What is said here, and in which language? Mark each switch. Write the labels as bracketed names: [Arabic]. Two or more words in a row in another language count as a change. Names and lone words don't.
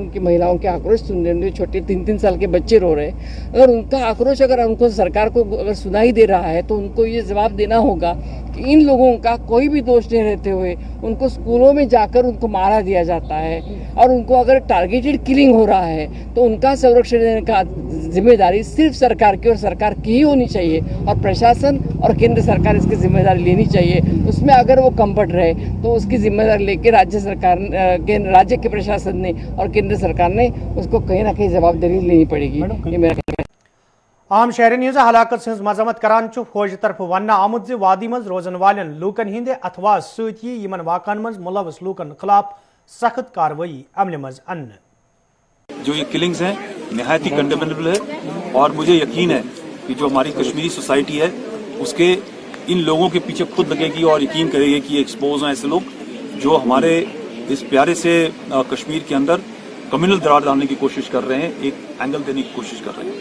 [Hindi] उनकी महिलाओं के आक्रोश सुन रहे हैं, छोटे 3-3 साल के बच्चे रो रहे हैं, अगर उनका आक्रोश अगर उनको सरकार को अगर सुनाई दे रहा है तो उनको ये जवाब देना होगा कि इन लोगों का कोई भी दोष नहीं रहते हुए उनको स्कूलों में जाकर उनको मारा दिया जाता है, और उनको अगर [English] targeted killing [Hindi] हो रहा है तो उनका संरक्षण देने का जिम्मेदारी सिर्फ सरकार की और सरकार की ही होनी चाहिए, और प्रशासन और केंद्र सरकार इसकी जिम्मेदारी लेनी चाहिए। उसमें अगर वो कम्फर्ट रहे तो उसकी जिम्मेदारी लेकर राज्य सरकार, राज्य के प्रशासन ने और केंद्र सरकार ने उसको कहीं ना कहीं जवाबदारी लेनी पड़ेगी। ये मेरा कहना है। [Kashmiri] आम शहरन हज हलाकत सज मजम्मत करान फौज तरफ वन आमुत वादी मज रोजन वालन लूकन हिंद अथवा सती यमन वाकन मज मुलवस लूकन खिलाफ सख्त कार्रवाई अमल मज अन्न। [Hindi] जो ये किलिंग्स हैं निहायत ही कंडेमेनेबल है, और मुझे यकीन है कि जो हमारी कश्मीरी सोसाइटी है उसके इन लोगों के पीछे खुद लगेगी और यकीन करेगी कि एक्सपोज हैं ऐसे लोग जो हमारे इस प्यारे से कश्मीर के अंदर कम्युनल दरार डालने की कोशिश कर रहे हैं, एक एंगल देने की कोशिश कर रहे हैं।